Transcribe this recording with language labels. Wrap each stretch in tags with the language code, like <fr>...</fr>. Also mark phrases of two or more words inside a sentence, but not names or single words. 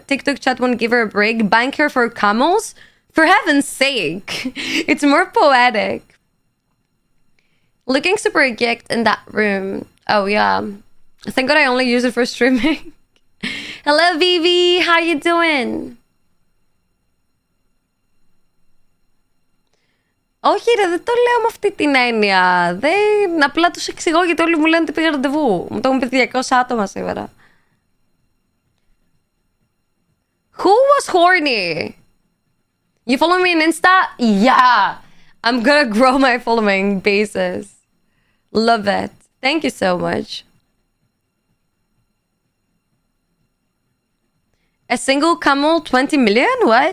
<en>TikTok chat won't give her a break. Bank her for camels? For heaven's sake. It's more poetic. Looking super geeked in that room. Oh, yeah. Thank God I only use it for streaming. Hello, Vivi. How you doing?</en> <el>Όχι ρε, δεν το λέω με αυτή την έννοια. Απλά τους εξηγώ γιατί όλοι μου λένε ότι πήγα ραντεβού. Μου το έχουν πει 200 άτομα σήμερα.</el> <en>Who was horny? You follow me on Insta? Yeah. I'm gonna grow my following basis. Love it. Thank you so much. A single camel, 20 million? What?</en>